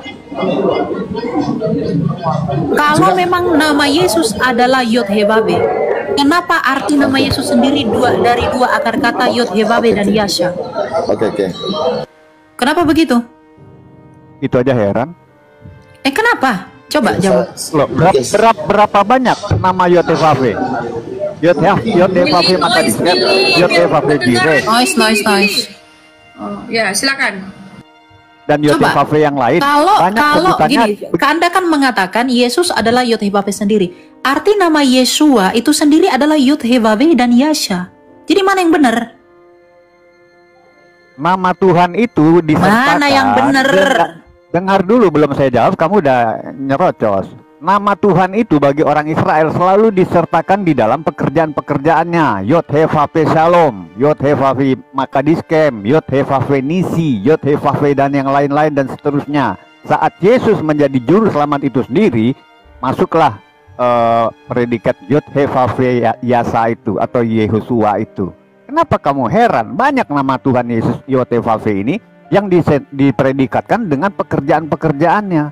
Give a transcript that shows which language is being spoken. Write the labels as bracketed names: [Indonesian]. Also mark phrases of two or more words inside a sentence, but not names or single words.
[Indonesian] Kalau memang nama Yesus adalah Yod-Heh-Vav-He, kenapa arti nama Yesus sendiri dari dua akar kata Yod-Heh-Vav-He dan Yasha? Oke. Kenapa begitu? Itu aja heran. Kenapa? Coba jawab. Loh, berapa banyak nama Yod-Heh-Vav-He? Yod-Heh-Vav-He maka disket, Yod-Heh-Vav-He Jireh. Noise. Oh, ya, silakan. Dan Yod-Heh-Vav-He yang lain. Kalau gini, Anda kan mengatakan Yesus adalah Yod-Heh-Vav-He sendiri. Arti nama Yeshua itu sendiri adalah Yod-Heh-Vav-He dan Yasha. Jadi mana yang benar? Nama Tuhan itu disertakan. Mana yang benar? Dengar dulu, belum saya jawab, kamu udah nyerocos. Nama Tuhan itu bagi orang Israel selalu disertakan di dalam pekerjaan-pekerjaannya. Yod-Heh-Vav-He Shalom, Yod-Heh-Vav-He Makadiskem, Yod-Heh-Vav-He Nisi, Yod-Heh-Vav-He dan yang lain-lain dan seterusnya. Saat Yesus menjadi juru selamat itu sendiri, masuklah predikat Yod-Heh-Vav-He Yasa itu atau Yehosua itu. Kenapa kamu heran? Banyak nama Tuhan Yesus Yod-Heh-Vav-He ini yang dipredikatkan dengan pekerjaan-pekerjaannya.